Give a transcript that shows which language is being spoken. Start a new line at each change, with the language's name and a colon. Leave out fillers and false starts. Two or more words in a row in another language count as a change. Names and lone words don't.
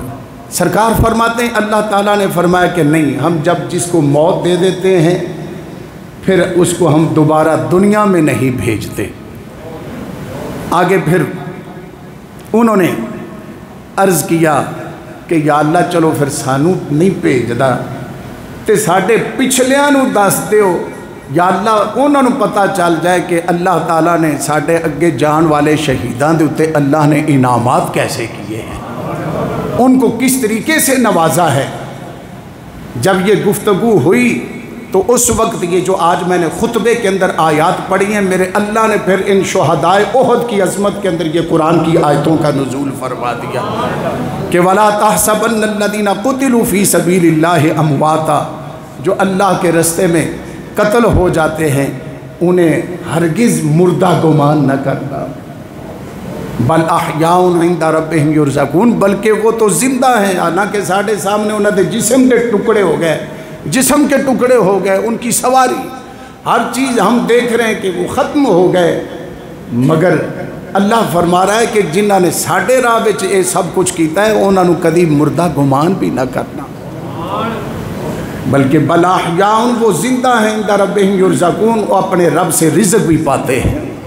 Urdu: سرکار فرماتے ہیں اللہ تعالیٰ نے فرمایا کہ نہیں، ہم جب جس کو موت دے دیتے ہیں پھر اس کو ہم دوبارہ دنیا میں نہیں بھیجتے۔ آگے پھر انہوں نے عرض کیا کہ یا اللہ
Punjabi: چلو پھر سانو نہیں بھیجدا تے ساڈے پچھلیاں نو دس دیو،
Urdu: یا اللہ انہوں نے پتہ چل جائے کہ اللہ تعالیٰ نے
Punjabi: ساڈے اگے جان والے شہیدان دے اتے
Urdu: اللہ نے انعامات کیسے کیے ہیں، ان کو کس طریقے سے نوازا ہے۔ جب یہ گفتگو ہوئی تو اس وقت یہ جو آج میں نے خطبے کے اندر آیات پڑھی ہیں، میرے اللہ نے پھر ان شہدائے احد کی عظمت کے اندر یہ قرآن کی آیتوں کا نزول
Arabic: فرما دیا کہ وَلَا تَحْسَبَنَّ الَّذِينَ قُتِلُوا فِي سَبِيلِ اللَّهِ أَمْوَاتًا،
Urdu: جو اللہ کے رستے میں قتل ہو جاتے ہیں انہیں ہرگز مردہ گمان نہ کرنا،
Arabic: بل احیاء عند ربہم یرزقون،
Urdu: بلکہ وہ تو زندہ ہیں، حالانکہ
Punjabi: ساڑھے سامنے
Urdu: انہوں نے جسم کے ٹکڑے ہو گئے، جسم کے ٹکڑے ہو گئے، ان کی سواری ہر چیز ہم دیکھ رہے ہیں کہ وہ ختم ہو گئے، مگر اللہ فرما رہا ہے کہ جنہوں نے
Punjabi: ساڑھے راہ وچ
Urdu: یہ سب کچھ کیتا ہے انہوں نے کدی مردہ گمان بھی نہ کرنا، بلکہ
Arabic: بل احیاء،
Urdu: وہ زندہ ہیں،
Arabic: عند ربہم یرزقون،
Urdu: وہ اپنے رب سے رزق بھی پاتے ہیں۔